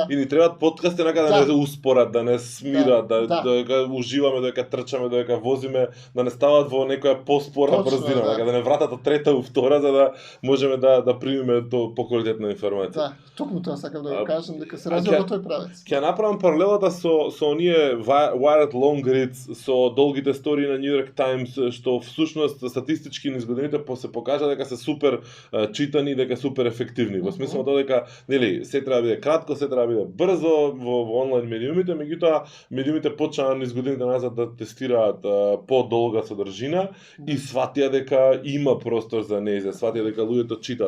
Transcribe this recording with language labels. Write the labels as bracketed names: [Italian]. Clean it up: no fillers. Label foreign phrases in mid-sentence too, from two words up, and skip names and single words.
[Macedonian] и ни требаат подкасти онака да не успорат, да не смират, Да. да уживаме, додека трчаме, додека возиме, да не стават во некоја поспора Точно, брзина, да. да не вратат од трета у втора за да можеме да примиме поквалитетна информација. Да, токму тоа сакав да го кажам, дека се а развива ќе- во тој правец. Ќе направам паралелата со оние [English] wired long reads, [Macedonian] со долгите стори на New York Times, што всушност статистички низ годините се покажа дека се супер читани, дека супер ефективни. Во смисло тоа дека, нели, се треба да биде кратко, се треба да биде брзо во онлайн медиумите, меѓутоа медиумите почнаа низ годините назад да тестираат подолга содржина и сватија дека има простор за нејзе, сватија дека луѓето читаат.